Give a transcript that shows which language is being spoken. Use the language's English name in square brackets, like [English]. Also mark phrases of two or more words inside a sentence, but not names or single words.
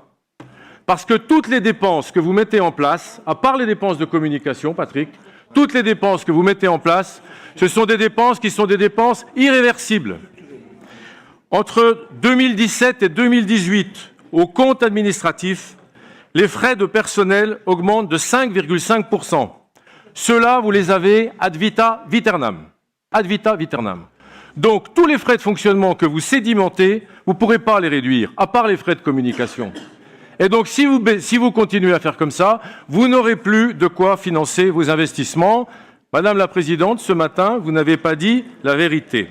[French] Parce que toutes les dépenses que vous mettez en place, à part les dépenses de communication, Patrick, toutes les dépenses que vous mettez en place, ce sont des dépenses qui sont des dépenses irréversibles. Entre 2017 et 2018, au compte administratif, les frais de personnel augmentent de 5,5%. Ceux-là, vous les avez [Latin] ad vitam aeternam. Ad vitam aeternam. [French] Donc, tous les frais de fonctionnement que vous sédimentez, vous ne pourrez pas les réduire, à part les frais de communication. Et donc, si vous continuez à faire comme ça, vous n'aurez plus de quoi financer vos investissements. Madame la Présidente, ce matin, vous n'avez pas dit la vérité.